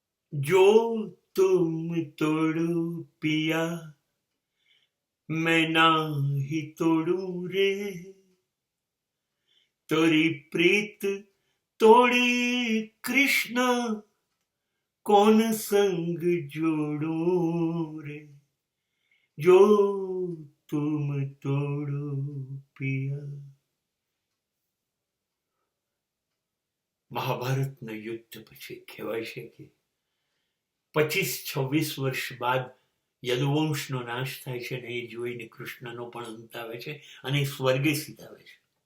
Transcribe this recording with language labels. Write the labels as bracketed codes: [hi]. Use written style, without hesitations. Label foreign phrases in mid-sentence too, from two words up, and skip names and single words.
[hi] जो तुम तोड़ो पिया मैं नाही तोड़ू रे, तोरी प्रीत तोड़ी कृष्ण कौन संग जोड़ू रे, जो तुम तोड़ो पिया. [gu] મહાભારતના યુદ્ધ પછી કહેવાય છે કે 25-26 વર્ષ બાદ યદુવંશનો નાશ થાય છે, અને એ જોઈને કૃષ્ણનો પણ અંત આવે છે અને સ્વર્ગે સીધાવે છે.